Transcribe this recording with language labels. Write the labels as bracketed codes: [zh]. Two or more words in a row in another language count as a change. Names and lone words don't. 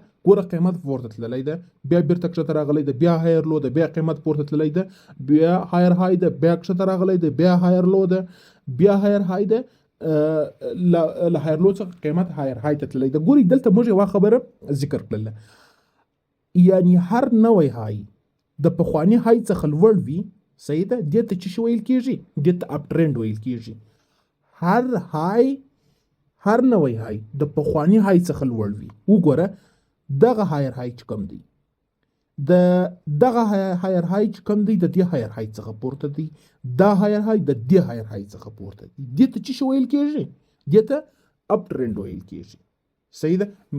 [ps] ګوره قیمت پورته تللی ده، بیا بیرته کښته راغلی ده، بیا [en] higher low [ps] ده، بیا قیمت پورته تللی ده، بیا [en] higher high [ps] ده، بیا کښته راغلی ده، بیا [en] higher low [ps] ده، بیا [en] higher high [ps] ده. له [en] higher low [ps] څخه قیمت [en] higher high [ps] ته تللی ده. ګورئ دلته موږ یوه خبره ذکر کړله، یعنی هر نوی های د پخواني های څخه لوړ وي. صحیح ده؟ دې ته څه شی ویل کېږي؟ دې ته [en] up trend [ps] ویل کېږي. هر های، هر نوی های د پخواني های څخه لوړ وي. وګوره دغه [en] higher high [ps] چې کوم دی، دغه [en] higher high [ps] چې کوم دی د دې [en] higher high [ps] څخه پورته دی، دا [en] higher high [ps] د دې [en] higher high [ps] څخه پورته دی. دې ته څه شی ویل کېږي؟ دې ته [en] up trend [ps] ویل کېږي. صحیح ده.